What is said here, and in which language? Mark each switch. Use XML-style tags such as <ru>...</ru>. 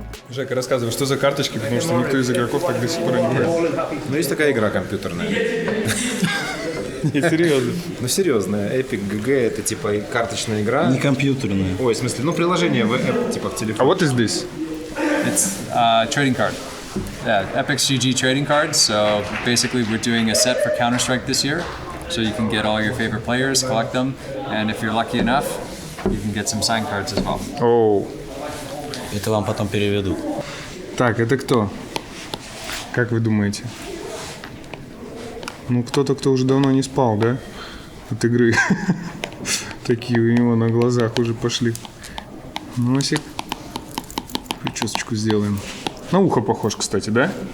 <ru>Жека, рассказывай, что за карточки, потому что никто из игроков так до сих пор не играет. Ну, есть такая игра компьютерная. Не, серьезно. Ну, серьезная. Epic GG — это типа карточная игра. Не компьютерная. Ой, в смысле, ну, приложение типа в А телефоне.</ru> <en>what is this? It's a trading card. Yeah, Epic's GG trading card. So basically, we're doing a set for Counter-Strike this year. so you can get all your favorite players, collect them, and if you're lucky enough, you can get some signed cards as well. Оу.</en> <ru>Это вам потом переведут. Так, это кто? Как вы думаете? Ну, кто-то, кто уже давно не спал, да? От игры. Такие у него на глазах уже пошли. Носик. Причесочку сделаем. На ухо похож, кстати, да?</ru>